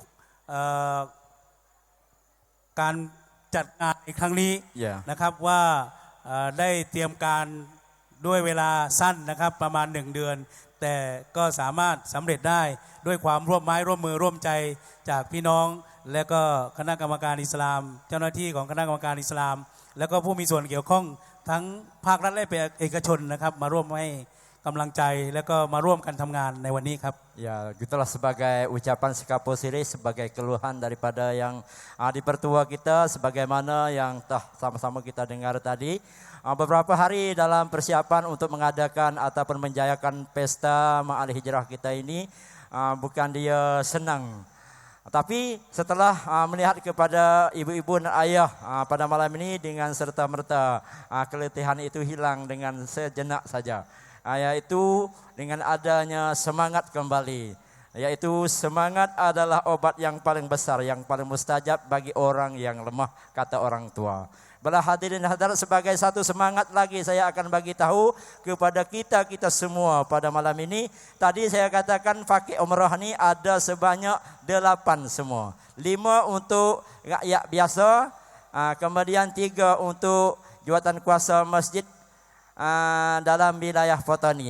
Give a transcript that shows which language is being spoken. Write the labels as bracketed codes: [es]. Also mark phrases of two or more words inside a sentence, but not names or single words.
[th] การจัดงานในครั้งนี้นะครับว่าได้เตรียมการด้วยเวลาสั้นนะครับประมาณ1 เดือนแต่ก็สามารถสำเร็จได้ด้วยความร่วมไม้ร่วมมือร่วมใจจากพี่น้องและก็คณะกรรมการอิสลามเจ้าหน้าที่ของคณะกรรมการอิสลามแล้วก็ผู้มีส่วนเกี่ยวข้องทั้งภาครัฐและเอกชนนะครับมาร่วมให้กำลังใจแล้วก็มาร่วมกันทำงานในวันนี้ครับ [ms] Ya, gitulah sebagai ucapan sekapur siri, sebagai keluhan daripada yang di-Pertua kita, sebagaimana yang telah sama-sama kita dengar tadi. Beberapa hari dalam persiapan untuk mengadakan ataupun menjayakan pesta Ma'al Hijrah kita ini, bukan dia senang. Tapi setelah melihat kepada ibu-ibu dan ayah pada malam ini dengan serta-merta keletihan itu hilang dengan sejenak saja. Yaitu dengan adanya semangat kembali. Yaitu semangat adalah obat yang paling besar, yang paling mustajab bagi orang yang lemah, kata orang tua. Bila hadirin hadirat sebagai satu semangat lagi saya akan bagi tahu kepada kita semua pada malam ini. Tadi saya katakan fakir umrah ni ada sebanyak 8 semua. 5 untuk rakyat biasa, kemudian 3 untuk jawatan kuasa masjid dalam wilayah Fatani.